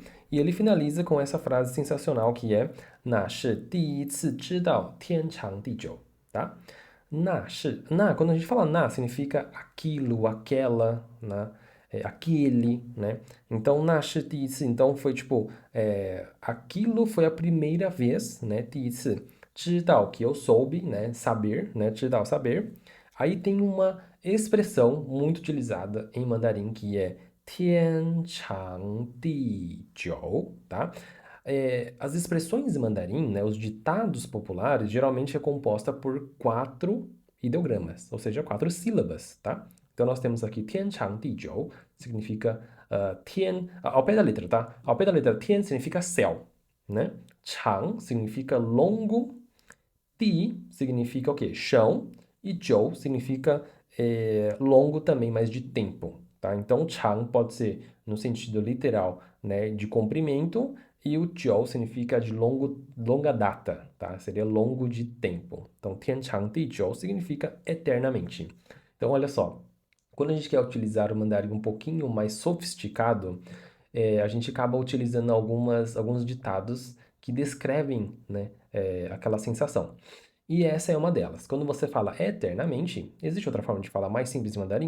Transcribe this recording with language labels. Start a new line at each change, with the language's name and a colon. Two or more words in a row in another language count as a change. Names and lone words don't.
Portuguese: E ele finaliza com essa frase sensacional que é
Chinese: 那是第一次知道天长地久,
Portuguese: tá? 那 quando a gente fala 那 significa aquilo, aquela, né? Aquele, né? Então
Chinese: 那是第一次,
Portuguese: então foi tipo, aquilo foi a primeira vez, né?
Chinese: 第一次, 知道
Portuguese: que eu soube, né? Saber, né? 知道 saber. Aí tem uma expressão muito utilizada em mandarim que é 天长地久, tá? As expressões em mandarim, né, os ditados populares, geralmente é composta por 4 ideogramas, ou seja, 4 sílabas, tá? Então nós temos aqui 天长地久, significa 天, ao pé da letra, tá? Ao pé da letra 天 significa céu, né? 长 significa longo, 地 significa o quê? Chão, e 久 significa longo também, mas de tempo, tá? Então, 长 pode ser no sentido literal, né, de comprimento, e o 久 significa de longa data, tá? Seria longo de tempo. Então, 天长地久 significa eternamente. Então, olha só, quando a gente quer utilizar o mandarim um pouquinho mais sofisticado, a gente acaba utilizando alguns ditados que descrevem, né, aquela sensação. E essa é uma delas. Quando você fala eternamente, existe outra forma de falar mais simples em mandarim?